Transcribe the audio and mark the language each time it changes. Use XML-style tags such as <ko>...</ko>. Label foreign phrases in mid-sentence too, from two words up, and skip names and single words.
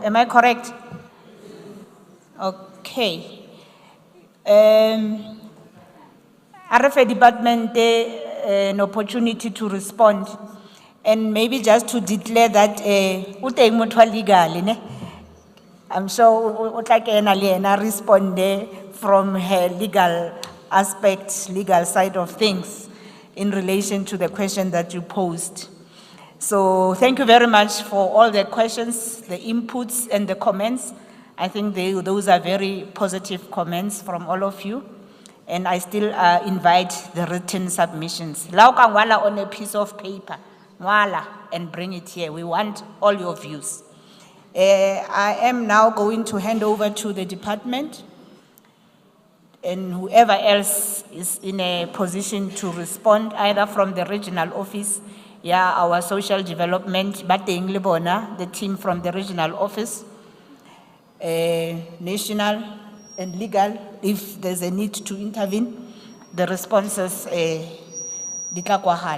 <en>Am I correct? Okay. RFA department an opportunity to respond, and maybe just to declare that</en> <st>uteng motho wa</st> <en>legal ne. I'm sure</en> <st>o tla kena le ena</st> <en>responde from her legal aspect, legal side of things in relation to the question that you posed. So thank you very much for all the questions, the inputs and the comments. I think those are very positive comments from all of you. And I still invite the written submissions.</en> <st>Lau ka ngwala</st> <en>on a piece of paper, ngwala and bring it here. We want all your views. I am now going to hand over to the department and whoever else is in a position to respond, either from the regional office, our social development, Bateng Lebona, the team from the regional office, national and legal, if there's a need to intervene, the responses,</en> <st>Ditla Kwahala.</st>